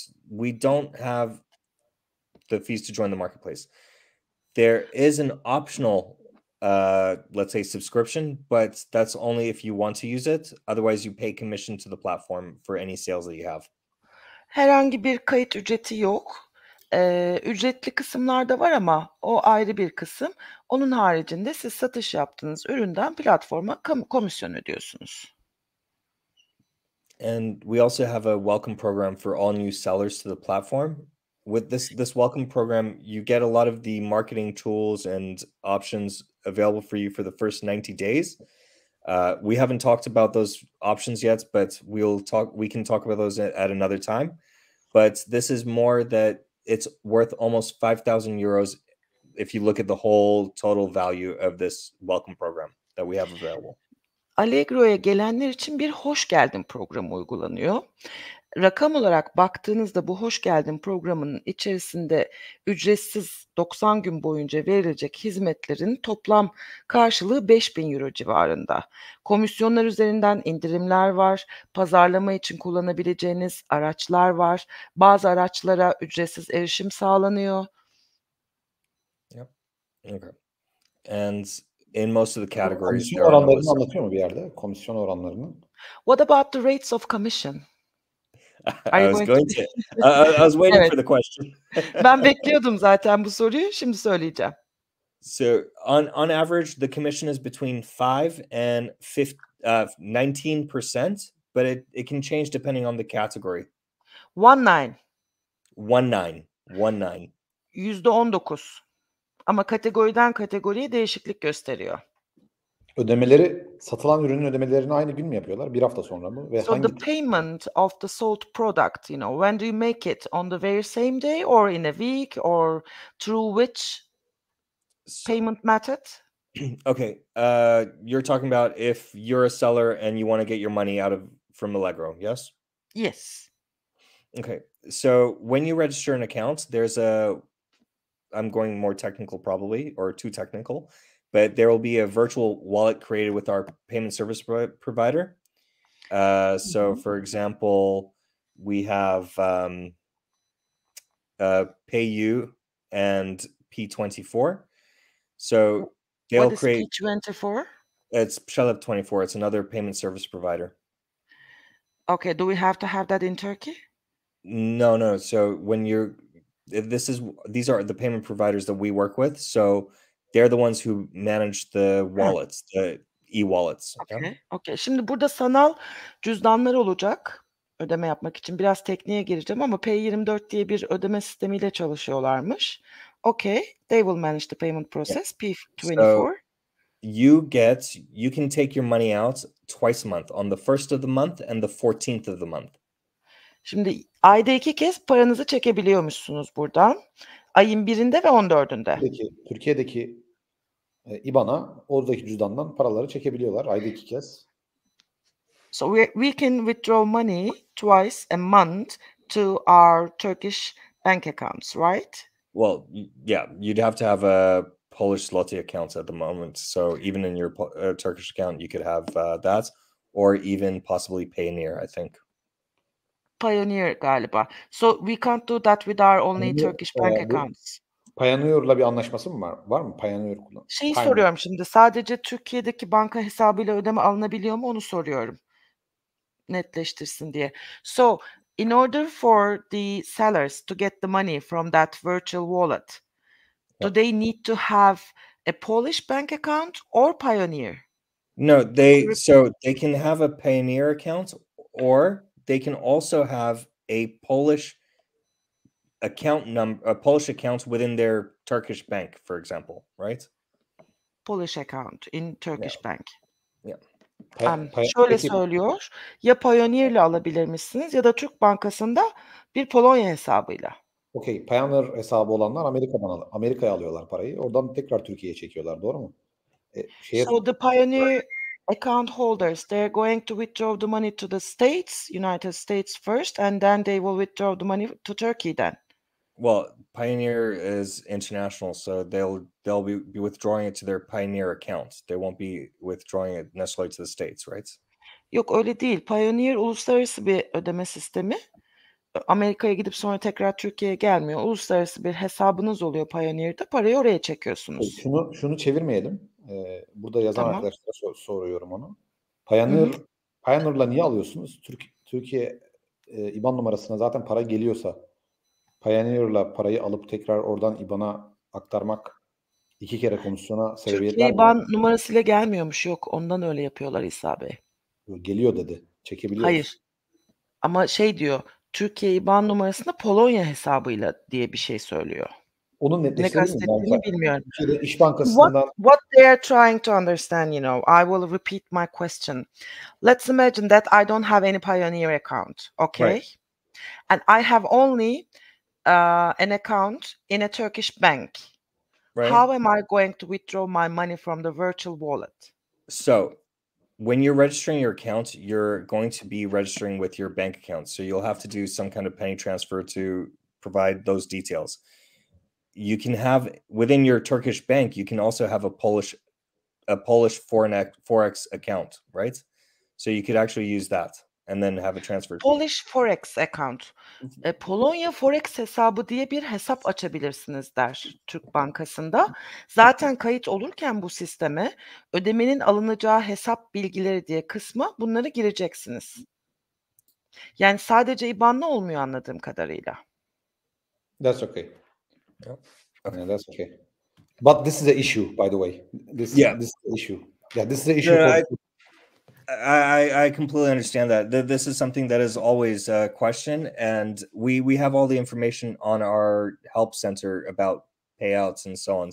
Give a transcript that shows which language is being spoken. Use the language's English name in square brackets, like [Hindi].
[English] We don't have the fees to join the marketplace. There is an optional, let's say, subscription, but that's only if you want to use it. Otherwise, you pay commission to the platform for any sales that you have. [Turkish] Herhangi bir kayıt ücreti yok. Ücretli kısımlar da var ama o ayrı bir kısım. Onun haricinde siz satış yaptığınız üründen platforma komisyon ödüyorsunuz. [English] And we also have a welcome program for all new sellers to the platform. With this welcome program, you get a lot of the marketing tools and options available for you for the first 90 days. We haven't talked about those options yet, but we can talk about those at another time. But this is more that it's worth almost 5,000 euros if you look at the whole total value of this welcome program that we have available. [Turkish] Allegro'ya gelenler için bir hoş geldin programı uygulanıyor. Rakam olarak baktığınızda bu hoş geldin programının içerisinde ücretsiz 90 gün boyunca verilecek hizmetlerin toplam karşılığı 5.000 euro civarında. Komisyonlar üzerinden indirimler var, pazarlama için kullanabileceğiniz araçlar var, bazı araçlara ücretsiz erişim sağlanıyor. [English] Yep. Okay. And in most of the categories, [Turkish] Komisyon oranlarını anlatıyor mu bir yerde? Komisyon oranlarını. [English] What about the rates of commission? I was waiting [Turkish] Evet. [English] for the question. [Turkish] Ben bekliyordum zaten bu soruyu. Şimdi söyleyeceğim. [English] So on average, the commission is between 5 and 19%, but it can change depending on the category. 19. 19. [Turkish] %19. Ama kategoriden kategoriye değişiklik gösteriyor. Ödemeleri, satılan ürünün ödemelerini aynı gün mü yapıyorlar? Bir hafta sonra mı? Ve [English] So the payment of the sold product, when do you make it? On the very same day or in a week or through which payment method? Okay. You're talking about if you're a seller and you want to get your money from Allegro, yes? Yes. Okay. So when you register an account, I'm going more technical probably, or too technical, but there will be a virtual wallet created with our payment service provider. So for example, we have PayU and P24. So they'll create. What is P24? It's Shakhil24. It's another payment service provider. Okay. Do we have to have that in Turkey? No. So these are the payment providers that we work with. So they're the ones who manage the wallets, the e-wallets. Okay. [Turkish] Şimdi burada sanal cüzdanlar olacak ödeme yapmak için. Biraz tekniğe gireceğim ama P24 diye bir ödeme sistemiyle çalışıyorlarmış. [English] Okay. They will manage the payment process. P24. So you can take your money out twice a month, on the 1st of the month and the 14th of the month. [Turkish] Şimdi ayda 2 kez paranızı çekebiliyormuşsunuz buradan. Ayın 1'inde ve 14'ünde. Türkiye'deki IBAN'a oradaki cüzdandan paraları çekebiliyorlar ayda 2 kez. [English] So we can withdraw money twice a month to our Turkish bank accounts, right? Well, yeah, you'd have to have a Polish zloty account at the moment. So even in your Turkish account, you could have that, or even possibly Payoneer, I think. [Turkish] Pioneer galiba. [English] So we can't do that with our only Turkish bank accounts. [Turkish] Pioneer'la bir anlaşması mı var? Var mı Pioneer kullan? Soruyorum şimdi. Sadece Türkiye'deki banka hesabıyla ödeme alınabiliyor mu? Onu soruyorum. Netleştirsin diye. [English] So, in order for the sellers to get the money from that virtual wallet, do they need to have a Polish bank account or Pioneer? No, they can have a Payoneer account, or they can also have a Polish account within their Turkish bank, for example, right? Polish account in Turkish bank. Yeah. [Turkish] Şöyle söylüyor, ya Pioneer'le alabilirmişsiniz ya da Türk Bankası'nda bir Polonya hesabıyla. Okay, Pioneer hesabı olanlar Amerika'ya alıyorlar parayı. Oradan tekrar Türkiye'ye çekiyorlar, doğru mu? [English] So the Pioneer account holders, they're going to withdraw the money to the States, United States first, and then they will withdraw the money to Turkey then. Well, Pioneer is international, so they'll be withdrawing it to their Pioneer account. They won't be withdrawing it necessarily to the States, right? [Turkish] Yok öyle değil. Payoneer uluslararası bir ödeme sistemi. Amerika'ya gidip sonra tekrar Türkiye'ye gelmiyor. Uluslararası bir hesabınız oluyor Payoneer'da. Parayı oraya çekiyorsunuz. Şunu çevirmeyelim. Burada yazan Tamam. arkadaşlara soruyorum onu. Hı hı. Payoneer'la niye alıyorsunuz? Türkiye IBAN numarasına zaten para geliyorsa Payoneer'la parayı alıp tekrar oradan IBAN'a aktarmak 2 kere komisyona sebebiyet Türkiye vermiyor. IBAN numarasıyla gelmiyormuş. Yok, ondan öyle yapıyorlar İsa Bey. Geliyor dedi. Çekebiliyoruz. Hayır. Ama şey diyor, Türkiye IBAN numarasında Polonya hesabıyla diye bir şey söylüyor. Onu Ne netleştirelim mi? kastettiğini bilmiyorum. Türkiye'de İş Bankası'ndan [English] What they are trying to understand, I will repeat my question. Let's imagine that I don't have any Payoneer account, okay? Right. And I have only an account in a Turkish bank. Right. How am I going to withdraw my money from the virtual wallet? So when you're registering your account, you're going to be registering with your bank account. So you'll have to do some kind of penny transfer to provide those details. You can have within your Turkish bank, you can also have a Polish forex account, right? So you could actually use that and then have a transfer fee. Polish Forex account. [Turkish] Polonya Forex hesabı diye bir hesap açabilirsiniz der Türk Bankası'nda. Zaten kayıt olurken bu sisteme ödemenin alınacağı hesap bilgileri diye kısma bunları gireceksiniz. Yani sadece IBAN'la olmuyor anladığım kadarıyla. [English] That's okay. Yep. Okay. That's okay. But this is the issue, by the way. This is the issue. Yeah, this is the issue Yeah, for I completely understand that. This is something that is always a question, and we have all the information on our help center about payouts and so on.